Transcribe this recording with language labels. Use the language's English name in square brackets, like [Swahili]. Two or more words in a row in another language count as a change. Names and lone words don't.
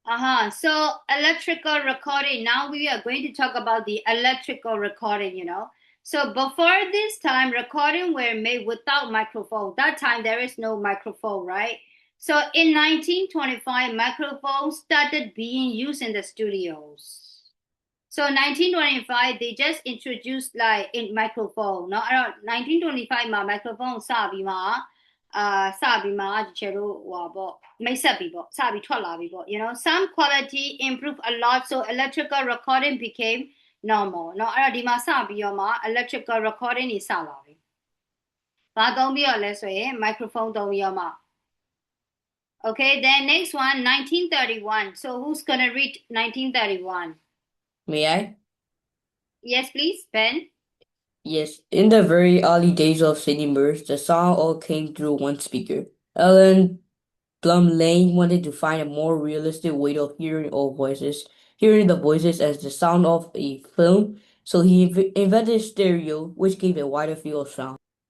[English] So electrical recording. Now we are going to talk about the electrical recording, So before this time, recording were made without microphone. That time there is no microphone, right? So in 1925, microphones started being used in the studios. So 1925, they just introduced like in microphone. [Burmese] No, 1925 မှာ microphone စပြီးမှဒီချေတို့ဟိုပေါ့မိတ်ဆက်ပြီးပေါ့စပြီးထွက်လာပြီးပေါ့ [English] you know some quality improved a lot, so electrical recording became normal [Burmese] เนาะအဲ့တော့ဒီမှာစပြီးတော့မှ [English] electrical recording [Burmese] တွေစလာပြီဘာသုံးပြီးတော့လဲဆိုရင် microphone သုံးပြီးတော့မှ [English] okay then next one 1931 so who's gonna read 1931 May I? yes please Ben. Yes, in the very early days of cinemas, the sound all came through one speaker. Alan Blumlein wanted to find a more realistic way of hearing the voices as the sound of a film, so he invented stereo, which gave a wider field of sound.